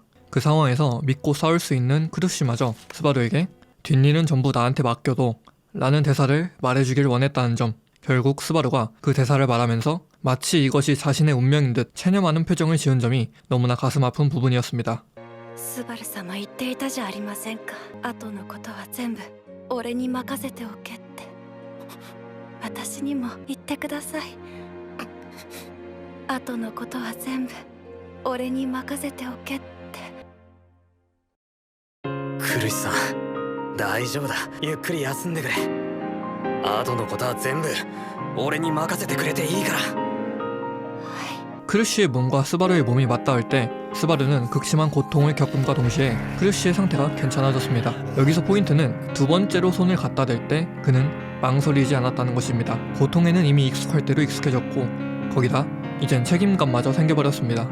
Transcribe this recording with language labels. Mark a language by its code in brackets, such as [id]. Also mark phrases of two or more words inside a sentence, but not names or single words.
[ko] 그 상황에서 믿고 싸울 수 있는 크루시마저 스바루에게 뒷일은 전부 나한테 맡겨도 라는 대사를 말해주길 원했다는 점, 결국 스바루가 그 대사를 말하면서 마치 이것이 자신의 운명인 듯 체념하는 표정을 지은 점이 너무나 가슴 아픈 부분이었습니다. [ja] スバル様言っていたじゃありませんか。後のことは全部俺に任せておけって。私にも言ってください。後のことは全部俺に任せておけって。クルシさん、大丈夫だ。ゆっくり休んでくれ。後のことは全部俺に任せてくれていいから。 [ko] 크루시의 몸과 스바루의 몸이 맞닿을 때 스바루는 극심한 고통을 겪음과 동시에 크루시의 상태가 괜찮아졌습니다. 여기서 포인트는 두 번째로 손을 갖다 댈 때 그는 망설이지 않았다는 것입니다. 고통에는 이미 익숙할 대로 익숙해졌고 거기다 이젠 책임감마저 생겨버렸습니다.